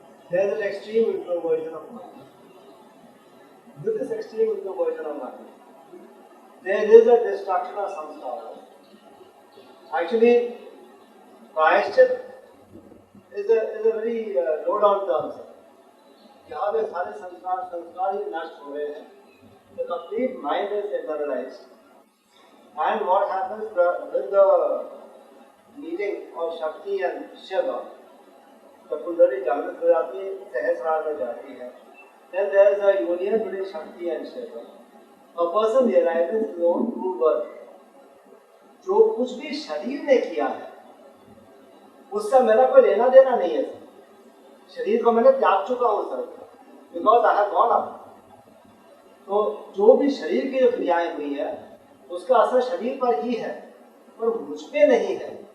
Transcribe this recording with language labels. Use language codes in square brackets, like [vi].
[en] There is an extreme introversion of mind. With this extreme introversion of mind, there is a destruction of samskara. Actually, prayashchit is a very low down term. [hi] यहाँ पे सारे संस्कार ही नष्ट हो रहे हैं. [en] The complete mind is internalized, and what happens with the meeting of Shakti and Shiva, the Kundalini [hi] जागृत हो जाती है, सहस्रार में जाती है. [en] Then there is a union between Shakti and Shiva. A person realizes his own true worth. [hi] जो कुछ भी शरीर ने किया है उससे मेरा कोई लेना देना नहीं है. शरीर को मैंने त्याग चुका हूँ sir, [en] Because I have gone up. [hi] तो जो भी शरीर की जो क्रियाएं हुई है उसका असर शरीर पर ही है, पर मुझ पे नहीं है.